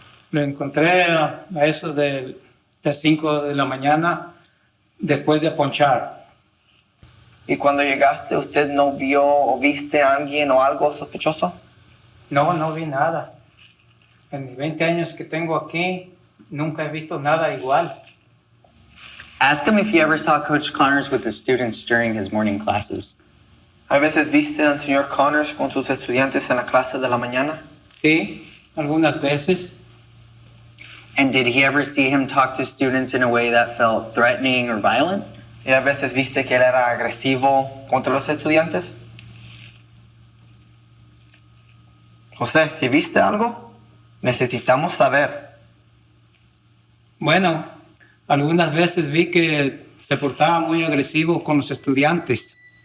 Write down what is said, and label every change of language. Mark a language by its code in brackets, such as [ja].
[es] Lo encontré a eso de las 5 de la mañana después de ponchar. ¿Y cuando llegaste usted no vio o viste a alguien o algo sospechoso? No, no vi nada. En mis 20 años que tengo aquí, nunca he visto nada igual. [en] Ask him if he ever saw Coach Connors with the students during his morning classes. [es] ¿A veces viste al señor Connors con sus estudiantes en la clase de la mañana? Sí, algunas veces. [en] And did he ever see him talk to students in a way that felt threatening or violent? [es] ¿Y a veces viste que él era agresivo contra los estudiantes? José, si viste algo, necesitamos saber. Bueno, algunas veces vi que se portaba muy agresivo con los estudiantes.